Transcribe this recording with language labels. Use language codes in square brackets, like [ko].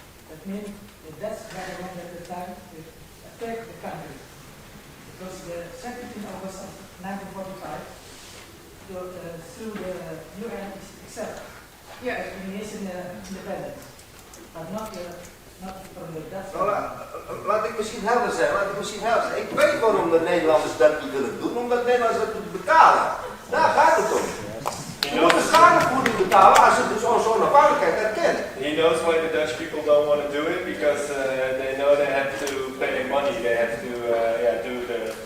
[en] That means the Dutch government at the time attacked the country. Because the 17th August of 1945, through the UN itself, Indonesian independence, but not from the Dutch. [nl] Laat ik misschien helder zijn. Ik weet waarom de Nederlanders dat niet willen doen, omdat de Nederlanders dat moeten betalen. Daar gaat het om. Je moet de schadevergoeding betalen als ze dus onze onafhankelijkheid erkennen. [en] He knows why the Dutch people don't want to do it, because they know they have to pay money, they have to do the...